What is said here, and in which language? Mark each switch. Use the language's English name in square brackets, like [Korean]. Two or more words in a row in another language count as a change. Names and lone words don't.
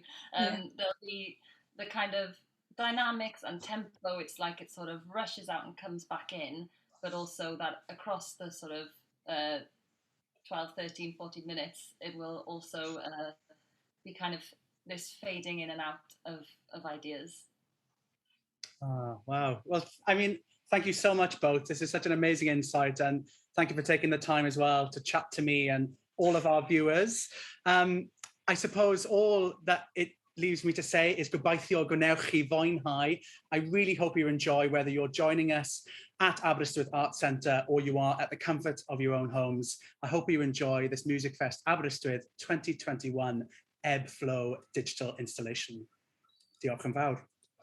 [English] There'll be the kind of dynamics and tempo, it's like it sort of rushes out and comes back in, but also that across the sort of 12, 13, 14 minutes, it will also be kind of this fading in and out of ideas. Oh, wow. Well, I mean, thank you so much both. This is such an amazing insight, and thank you for taking the time as well to chat to me and all of our viewers. I suppose all that it leaves me to say is goodbye [Welsh] gwnewch chi fwynhau. [English] I really hope you enjoy, whether you're joining us at Aberystwyth Arts Centre or you are at the comfort of your own homes. I hope you enjoy this MusicFest Aberystwyth 2021 Ebb Flow digital installation. [Welsh] Diolch yn fawr.